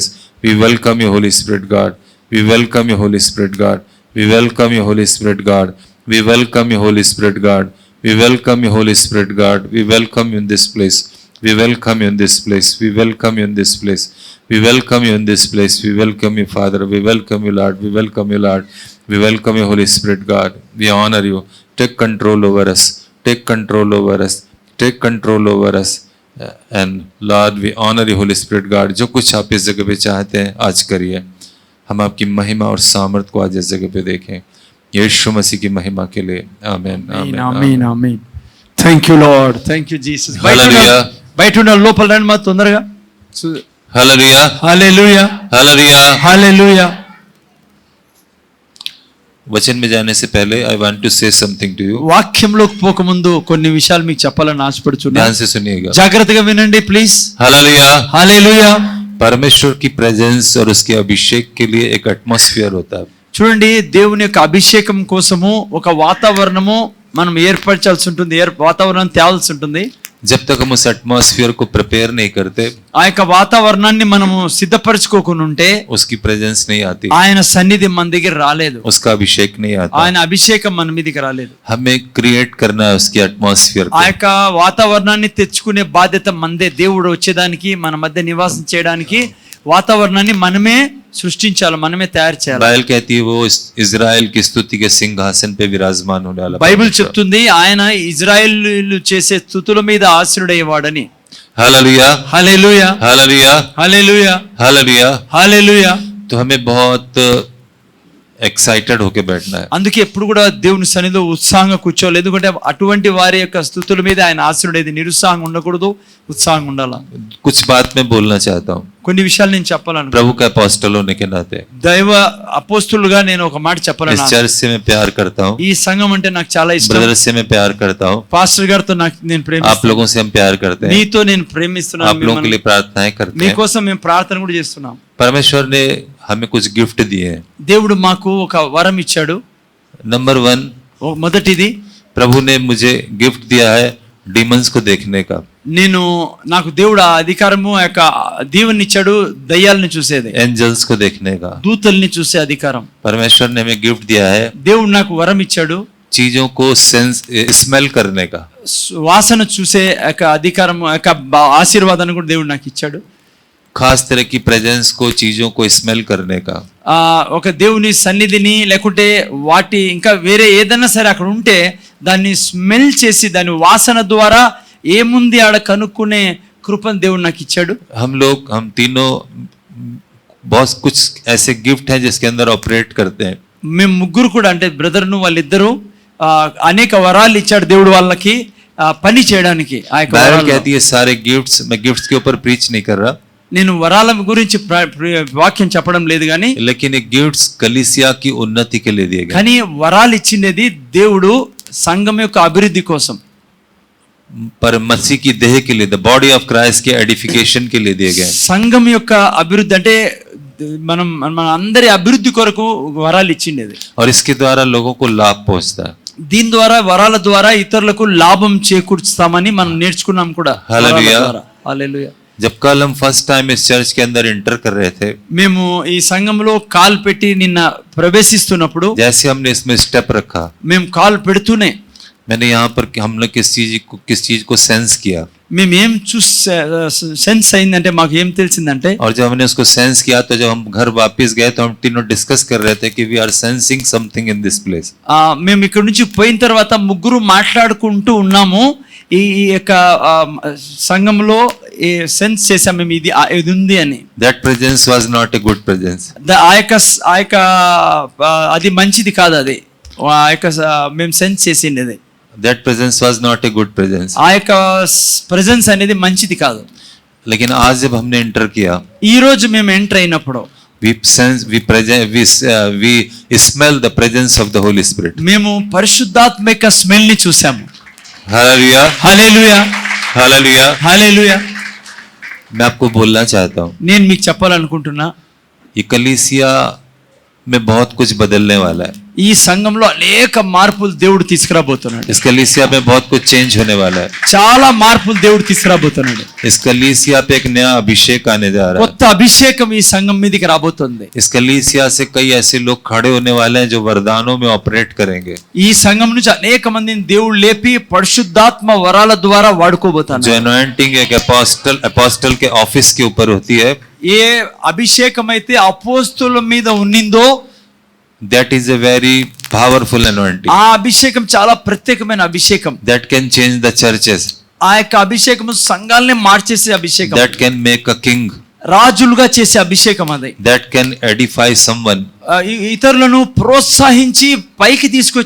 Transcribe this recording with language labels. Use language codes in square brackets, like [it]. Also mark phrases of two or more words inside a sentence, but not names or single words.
[en] We welcome you Holy Spirit God, we welcome you Holy Spirit God, we welcome you Holy Spirit God, we welcome you Holy Spirit God, we welcome you Holy Spirit God, we welcome you in this place, we welcome you in this place, we welcome you in this place, we welcome you in this place, we welcome you Father, we welcome you Lord, we welcome you Lord, we welcome you Holy Spirit God, we honor you। Take control over us, take control over us, take control over us and Lord we honor you Holy Spirit God। [hi] जो कुछ आप इस जगह पे चाहते हैं आज करिए, हम आपकी महिमा और सामर्थ को आज इस जगह पे देखें, यीशु मसीह की महिमा के लिए आमीन आमीन आमीन आमीन। [en] Thank you Lord, thank you Jesus. [hi] हालेलुया [te] బయట ఉన్న లోపల రండి మా తొందరగా। [hi] हालेलुया हालेलुया हालेलुया। हालेलुया। वचन में जाने से पहले [en] I want to say something to you. [te] వాక్యంలోకి పోకముందు కొన్ని విషయాలు మీకు చెప్పాలని ఆశపడుచున్నాను, [hi] ध्यान से सुनिएगा, [te] జాగ్రత్తగా వినండి ప్లీజ్। [hi] हालेलुया। हालेलुया। परमेश्वर की प्रेजेंस और उसके अभिषेक के लिए एक एटमॉस्फेयर होता है। [te] చూడండి, దేవుని యొక్క అభిషేకం కోసము ఒక వాతావరణము మనం ఏర్పరచాల్సి ఉంటుంది, వాతావరణం తేవాల్సి ఉంటుంది। [hi] जब तक हम उस एटमॉस्फेयर को प्रिपेयर नहीं करते, [te] ఆ యొక్క వాతావరణాన్ని మనము సిద్ధపరచుకోకుండా ఉంటే [hi] उसकी प्रेजेंस नहीं आती, [te] ఆయన సన్నిధి మన దగ్గర రాలేదు, [hi] उसका अभिषेक नहीं आता। [te] ఆయన అభిషేకం మన మీదకి రాలేదు। [hi] हमें क्रिएट करना है उसकी एटमॉस्फेयर [te] ఆ [hi] को। [te] యొక్క వాతావరణాన్ని తెచ్చుకునే బాధ్యత మనదే। దేవుడు వచ్చేదానికి, మన మధ్య నివాసం చేయడానికి వాతావరణాన్ని మనమే సృష్టించాలి, మనమే తయారు చేయాలి। [hi] बाइबल कहती है वो इजराइल की स्तुति के सिंहासन पे विराजमान होने वाला। [te] బైబిల్ చెప్తుంది ఆయన ఇజ్రాయేలు చేసే స్తుతుల మీద ఆసీనుడయ్యేవాడని। [hi] हालेलुया [te] హల్లెలూయా [hi] हालेलुया [te] హల్లెలూయా [hi] हालेलुया। [te] హల్లెలూయా। [hi] तो हमें बहुत एक्साइटेड होके बैठना है। [te] అందుకే ఎప్పుడు కూడా దేవుని సన్నిధిలో ఉత్సాహంగా కూర్చోవాలి, ఎందుకంటే అటువంటి వారి యొక్క స్తుతుల మీద ఆయన ఆసీనుడేది। నిరుత్సాహంగా ఉండకూడదు, ఉత్సాహంగా ఉండాలా। [hi] कुछ बात मैं बोलना चाहता हूँ [te] కొన్ని విషయాలు నేను చెప్పాలను, [hi] प्रभु का अपोस्टल होने के नाते। [te] దైవ అపోస్తులుగా నేను ఒక మాట [hi] इस [te] చెప్పాలను। [hi] चर्च से मैं प्यार करता हूँ, [te] ఈ సంఘం అంటే నాకు చాలా ఇష్టం, [hi] ब्रदर से मैं प्यार करता हूँ, [te] పాస్టర్ గారితో నేను [hi] आप [te] ప్రేమిస్తున్నాను, [hi] लोगों से हम प्यार करते हैं, [te] మీతో నేను ప్రేమిస్తున్నాను, [hi] आप लोगों के लिए प्रार्थनाएं करते हैं। [te] మీకోసం మేము ప్రార్థన కూడా చేస్తున్నాం। [hi] परमेश्वर ने हमें कुछ गिफ्ट दिए हैं। [te] దేవుడు మాకు ఒక వరం ఇచ్చాడు। [hi] नंबर 1, [te] మొదటిది, [hi] प्रभु ने मुझे गिफ्ट दिया है डीमंस को देखने का। [te] నాకు దేవుడు ఆ అధికారము, ఆ యొక్క దీవెన ఇచ్చాడు, దయ్యాలను చూసేది, [hi] एंजल्स को देखने का। [te] దూతల్ని చూసే అధికారం [hi] परमेश्वर ने हमें गिफ्ट दिया है [te] దేవుడు నాకు వరం ఇచ్చాడు, [hi] चीजों को [en] sense smell [hi] करने का। [te] వాసన చూసే యొక్క అధికారం, ఆ యొక్క ఆశీర్వాదాన్ని కూడా దేవుడు నాకు ఇచ్చాడు। [hi] खास तरह की प्रेजेंस को, चीजों को स्मेल करने का। [te] ఒక దేవుని సన్నిధిని లేకుంటే వాటి ఇంకా వేరే ఏదైనా సరే అక్కడ ఉంటే దాన్ని స్మెల్ చేసి దాని వాసన ద్వారా ఏముంది ఆడ కనుక్కునే కృపను దేవుడు నాకు ఇచ్చాడు। [hi] हम तीनों बहुत कुछ ऐसे गिफ्ट हैं जिसके अंदर ऑपरेट करते हैं। [te] మేము ముగ్గురు కూడా, అంటే బ్రదర్ను వాళ్ళిద్దరూ అనేక వరాలు ఇచ్చాడు దేవుడు వాళ్ళకి పని చేయడానికి। ఆ యొక్క [hi] बाइबल कहती है सारे गिफ्ट्स, मैं गिफ्ट्स के ऊपर प्रीच नहीं कर रहा, [te] నేను వరాల గురించి వాక్యం చెప్పడం లేదు కానీ [hi] लेकिन ये गिफ्ट्स कलीसिया की उन्नति के लिए दिए गए, [te] కానీ వరాలు ఇచ్చినది దేవుడు సంఘం యొక్క అభివృద్ధి కోసం, [hi] पर मसीह की देह के लिए, [en] the body of Christ [hi] के एडिफिकेशन के लिए दिए गए। [te] సంఘం యొక్క అభివృద్ధి అంటే మన అందరి అభివృద్ధి కొరకు వరాలు ఇచ్చిండేది, [hi] और इसके द्वारा लोगों को लाभ पहुंचता है। [te] దీని ద్వారా వరాల ద్వారా ఇతరులకు లాభం చేకూర్చుతామని మనం నేర్చుకున్నాం కూడా వరాల హల్లెలూయా. ద్వారా. హల్లెలూయా. [hi] जब कल हम [en] first time [hi] इस चर्च के अंदर इंटर कर रहे थे, [te] మేము ఈ సంఘంలో కాల్ పెట్టి నిన్న ప్రవేశిస్తున్నప్పుడు [hi] जैसे हमने इसमें स्टेप रखा, [te] మేము కాల్ పెడుతూనే [hi] मैंने यहाँ पर हमने किस चीज को सेंस किया, [te] మేము ఏం సెన్స్ అయిందంటే మాకు ఏం తెలిసిందంటే [hi] और जब हमने उसको सेंस किया तो जब हम घर वापस गए तो हम तीनों डिस्कस कर रहे थे कि [en] we are sensing something in this place. [te] మేము ఇక్కడ నుంచి పోయిన తర్వాత ముగ్గురు మాట్లాడుకుంటూ ఉన్నాము, ఈ యొక్క సంఘంలో సెన్స్ చేసాం మేము ఇది ఉంది అని. [en] That presence was not a good presence. [te] ఆ యొక్క అది మంచిది కాదు, అది ఆ యొక్క మేము సెన్స్ చేసింది అది. [en] That presence was not a good presence. [te] ఆ యొక్క ప్రెజెన్స్ అనేది మంచిది కాదు. [hi] लेकिन आज जब हमने इंटर किया, [te] ఈ రోజు మేము ఎంటర్ అయినప్పుడు [en] we smell the presence of the Holy Spirit. [te] మేము పరిశుద్ధాత్మ యొక్క స్మెల్ ని చూసాము. [hi] हालेलुया, [te] హల్లెలూయా, [hi] हालेलुया। [te] హల్లెలూయా. [hi] मैं आपको बोलना चाहता हूँ, [te] నేను మీకు చెప్పాలనుకుంటున్నా, [hi] ये कलीसिया में बहुत कुछ बदलने वाला है। [te] ఈ సంఘంలో అనేక మార్పులు దేవుడు తీసుకురాబోతున్నాడు. [hi] इस कलीसिया में बहुत कुछ चेंज होने वाला है। [te] చాలా మార్పులు దేవుడు తీసుకురాబోతున్నాడు. [hi] इस कलीसिया पे एक नया अभिषेक आने जा रहा [te] కొత్త అభిషేకం ఈ సంఘం మీదకి రాబోతుంది. [hi] है। इस कलीसिया से कई ऐसे लोग खड़े होने वाले हैं जो वरदानों में ऑपरेट करेंगे, [te] ఈ సంఘం నుంచి అనేక మందిని దేవుడు లేపి పరిశుద్ధాత్మ వరాల ద్వారా [hi] जो [te] వాడుకోబోతున్నాడు. [hi] अनॉइंटिंग एक अपोस्टल के ऑफिस के ऊपर होती है, [te] ఏ అభిషేకం అయితే అపోస్తుల మీద ఉన్నిందో [en] that is a very powerful anointing [te] ఆ అభిషేకం చాలా ప్రత్యేకమైన అభిషేకం. [en] that can change the churches, [te] ఆ యొక్క అభిషేకం సంఘాలనే మార్చేసే అభిషేకం, [en] that can make a king, [te] రాజులుగా చేసే అభిషేకం అది. [en] that can edify someone, [te] ఇతరులను ప్రోత్సహించి పైకి తీసుకొచ్చే